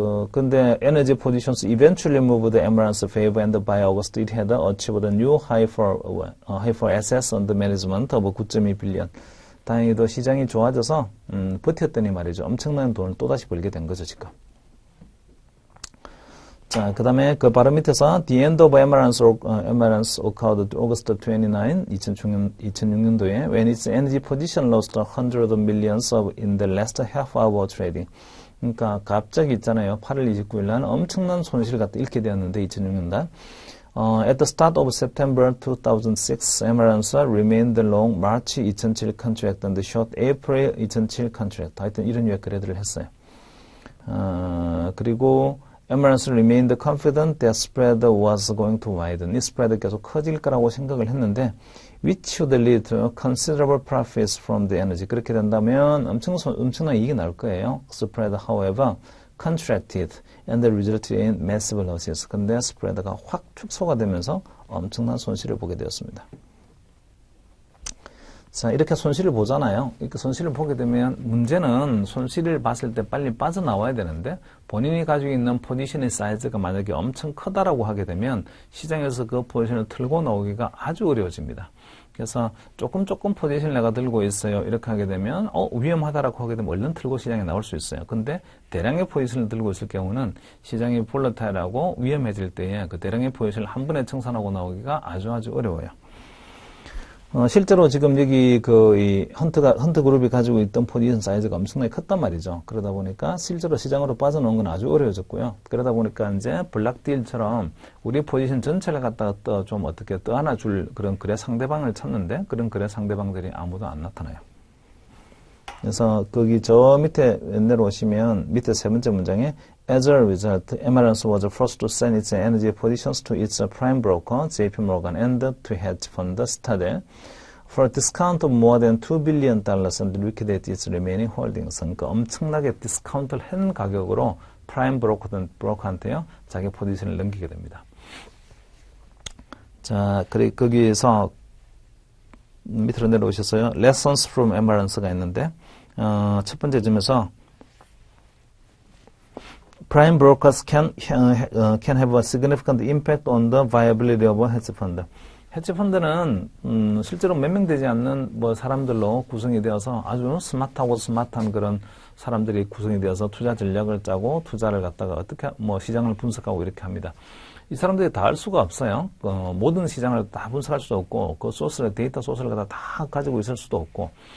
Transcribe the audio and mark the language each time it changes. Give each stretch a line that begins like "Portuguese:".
English: 근데 energy positions eventually moved Amaranth's favor and by August it had achieved a new high for assets under management of 9.2 billion.
Korean: 다행히도 시장이 좋아져서 버텼더니 말이죠. 엄청난 돈을 또다시 벌게 된 거죠, 지금. 자, 그 다음에 그 바로 밑에서
English: The end of emergence occurred August 29, 2006년도에 when its energy position lost hundreds of millions in the last half hour trading.
Korean: 그러니까 갑자기 있잖아요. 8월 29일 날 엄청난 손실을 갖다 잃게 되었는데 2006년달.
English: At the start of September 2006, emergence remained long March 2007 contract and short April 2007 contract.
Korean: 하여튼 이런 유의 거래들을 했어요.
English: 그리고 Emergence remained confident that spread was going to widen.
Korean: 이 스프레드 계속 커질 거라고 생각을 했는데,
English: which would lead to considerable profits from the energy.
Korean: 그렇게 된다면 엄청난 이익이 나올 거예요.
English: Spread, however, contracted and resulted in massive losses.
Korean: 근데 스프레드가 확 축소가 되면서 엄청난 손실을 보게 되었습니다. 자, 이렇게 손실을 보잖아요. 이렇게 손실을 보게 되면 문제는 손실을 봤을 때 빨리 빠져나와야 되는데 본인이 가지고 있는 포지션의 사이즈가 만약에 엄청 크다라고 하게 되면 시장에서 그 포지션을 틀고 나오기가 아주 어려워집니다. 그래서 조금 포지션을 내가 들고 있어요. 이렇게 하게 되면 위험하다라고 하게 되면 얼른 틀고 시장에 나올 수 있어요. 근데 대량의 포지션을 들고 있을 경우는 시장이 볼러타일하고 위험해질 때에 그 대량의 포지션을 한 번에 청산하고 나오기가 아주 어려워요. 실제로 지금 여기 이 헌트 그룹이 가지고 있던 포지션 사이즈가 엄청나게 컸단 말이죠. 그러다 보니까 실제로 시장으로 빠져나온 건 아주 어려워졌고요. 그러다 보니까 이제 블락딜처럼 우리 포지션 전체를 갖다가 좀 어떻게 떠안아줄 그런 거래 상대방을 찾는데 그런 거래 상대방들이 아무도 안 나타나요. 그래서 거기 저 밑에 내려오시면 밑에 세 번째 문장에
English: As a result, Emergence was forced to send its energy positions to its prime broker, JP Morgan, and to hedge fund Citadel for a discount of more than $2 billion and liquidate its remaining holdings.
Korean: 그러니까 엄청나게 디스카운트를 한 가격으로 프라임 브로커한테요, 자기 포지션을 넘기게 됩니다. 자, 거기에서 밑으로 내려오셨어요.
English: Lessons from Emergence가 있는데,
Korean: 첫 번째 점에서
English: Prime brokers can have a significant impact on the viability of a hedge fund.
Korean: hedge 펀드는 실제로 몇 명 되지 않는 사람들로 구성이 되어서 아주 스마트한 그런 사람들이 구성이 되어서 투자 전략을 짜고 투자를 갖다가 어떻게 시장을 분석하고 이렇게 합니다. 이 사람들이 다 할 수가 없어요. 모든 시장을 다 분석할 수도 없고, 그 데이터 소스를 다 가지고 있을 수도 없고.